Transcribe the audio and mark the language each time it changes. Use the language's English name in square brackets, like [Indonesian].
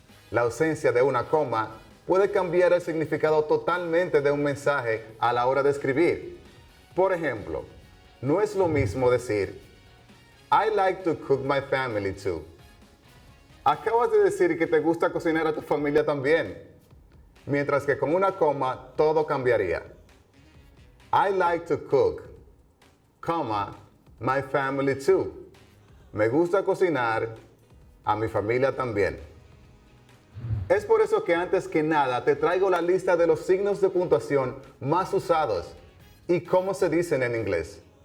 [Spanish] La ausencia de una coma puede cambiar el significado totalmente de un mensaje a la hora de escribir. Por ejemplo, no es lo mismo decir [English] I like to cook my family too. [Spanish] Acabas de decir que te gusta cocinar a tu familia también, mientras que con una coma todo cambiaría. [English] I like to cook, comma, my family too. [Spanish] Me gusta cocinar, a mi familia también. Es por eso que antes que nada te traigo la lista de los signos de puntuación más usados y cómo se dicen en inglés.